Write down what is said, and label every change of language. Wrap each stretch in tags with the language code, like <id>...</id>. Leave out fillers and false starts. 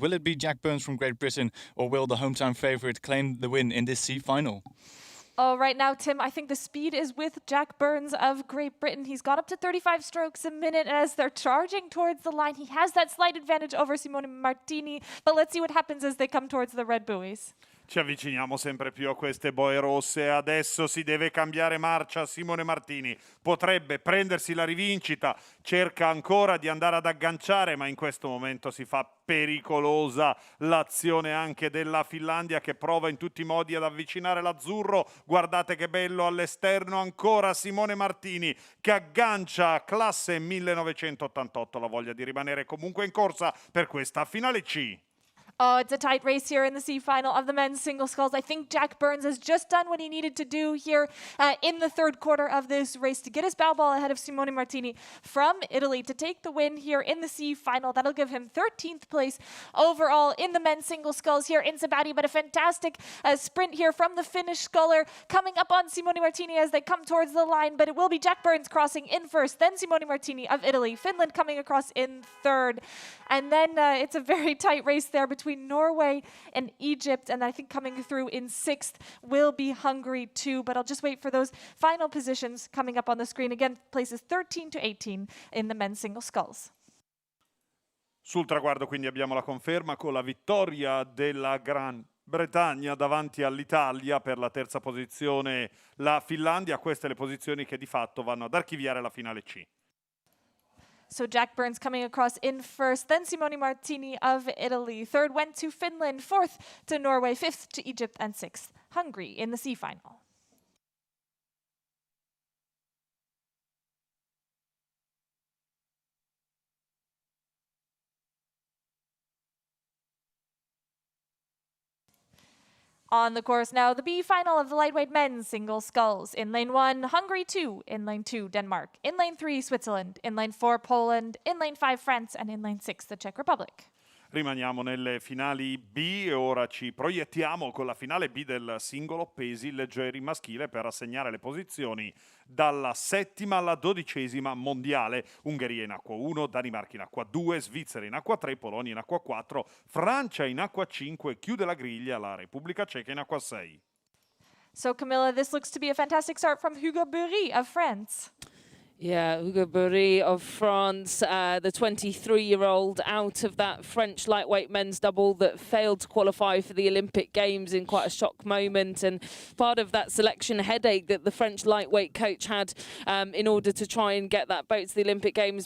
<en>Will it be Jack Burns from Great Britain, or will the hometown favourite claim the win in this C final? Oh, right now, Tim, I think the speed is with Jack Burns of Great Britain. He's got up to 35 strokes a minute as they're charging towards the line. He has that slight advantage over Simone Martini, but let's see what happens as they come towards the red buoys.</en> <it>Ci avviciniamo sempre più a queste boe rosse. Adesso si deve cambiare marcia. Simone Martini potrebbe prendersi la rivincita, cerca ancora di andare ad agganciare, ma in questo momento si fa pericolosa l'azione anche della Finlandia, che prova in tutti i modi ad avvicinare l'azzurro. Guardate che bello all'esterno, ancora Simone Martini che aggancia, classe 1988, la voglia di rimanere comunque in corsa per questa finale C.</it> <en>Oh, it's a tight race here in the C final of the men's single sculls. I think Jack Burns has just done what he needed to do here in the third quarter of this race to get his bow ball ahead of Simone Martini from Italy to take the win here in the C final. That'll give him 13th place overall in the men's single sculls here in Sabaudia. But a fantastic sprint here from the Finnish sculler coming up on Simone Martini as they come towards the line. But it will be Jack Burns crossing in first, then Simone Martini of Italy, Finland coming across in third. And then it's a very tight race there between Norway and Egypt, and I think coming through in 6th will be Hungary too, but I'll just wait for those final positions coming up on the screen. Again, places 13 to 18 in the men's single sculls.</en> <it>Sul traguardo quindi abbiamo la conferma con la vittoria della Gran Bretagna davanti all'Italia, per la terza posizione la Finlandia. Queste le posizioni che di fatto vanno ad archiviare la finale C.</it> <en>So Jack Burns coming across in first, then Simone Martini of Italy. Third went to Finland, fourth to Norway, fifth to Egypt, and sixth Hungary in the C final. On the course now, the B final of the lightweight men's single sculls. In lane 1, Hungary 2. In lane 2, Denmark. In lane 3, Switzerland. In lane 4, Poland. In lane 5, France. And in lane 6, the Czech Republic.</en> <it>Rimaniamo nelle finali B e ora ci proiettiamo con la finale B del singolo pesi leggeri maschile per assegnare le posizioni dalla 7ª alla 12ª mondiale. Ungheria in acqua 1, Danimarca in acqua 2, Svizzera in acqua 3, Polonia in acqua 4, Francia in acqua 5, chiude la griglia la Repubblica Ceca in acqua 6.</it> <en>So Camilla, this looks to be a fantastic start from Hugo Bury of France. Yeah, Hugo Burry of France, the 23-year-old out of that French lightweight men's double that failed to qualify for the Olympic Games in quite a shock moment, and part of that selection headache that the French lightweight coach had in order to try and get that boat to the Olympic Games.</en>